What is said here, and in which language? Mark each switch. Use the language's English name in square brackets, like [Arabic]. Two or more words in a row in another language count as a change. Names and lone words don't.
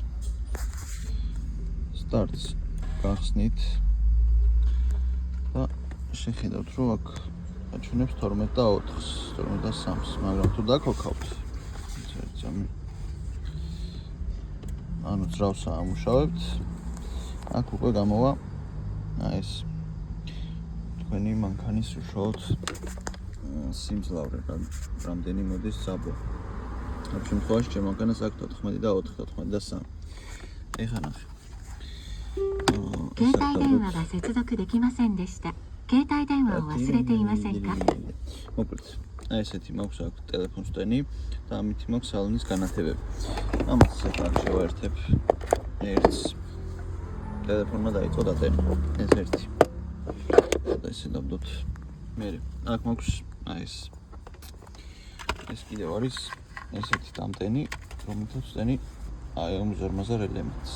[Georgian] Starts გახსნით და შეხედავთ რომ აქ აჩვენებს 12 და 4-ს, 12 და 3-ს, მაგრამ თუ დაქოქავთ ძამი ანუ ძრავს ამუშავებთ, აქ უკვე გამოვა ეს თქვენი მანქანის უშუალოდ სიმძლავრე, რამდენი მოდის საბო. ამ შემთხვევაში ჩემ მანქანას აქვს 14 და 4, 14 და 3. ეხლა ნახე. [Japanese] 携帯電話が接続できませんでした。携帯電話を忘れていませんか？ [Georgian] მოკლედ, აი ესეთი მაქვს აქ ტელეფონს ტენი და ამით მაქვს სალონის განათებები. ამას ახლა შევაერთებ ერთს. ტელეფონმა დაიწყო დატენა. ეს ერთი. და ესე დავდოთ. მე აქ მაქვს აი ეს კიდევ არის ესეთი დამტენი, რომელთაც ტენი აი ამ ზარმაზარ ელემენტს.